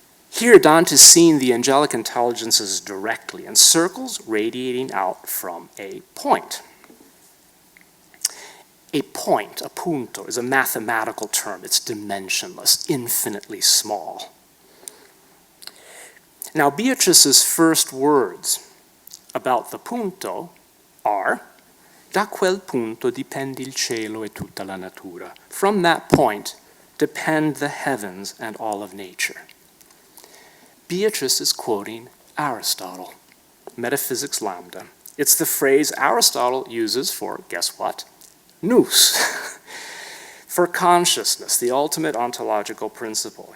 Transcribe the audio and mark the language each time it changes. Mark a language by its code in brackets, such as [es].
[en] Here, Dante is seeing the angelic intelligences directly in circles radiating out from a point. A point, a punto, is a mathematical term. It's dimensionless, infinitely small. Now, Beatrice's first words about the punto are, [it] "Da quel punto dipende il cielo e tutta la natura." [en] From that point depend the heavens and all of nature. Beatrice is quoting Aristotle, Metaphysics Lambda. It's the phrase Aristotle uses for, guess what? Nous. For consciousness, the ultimate ontological principle.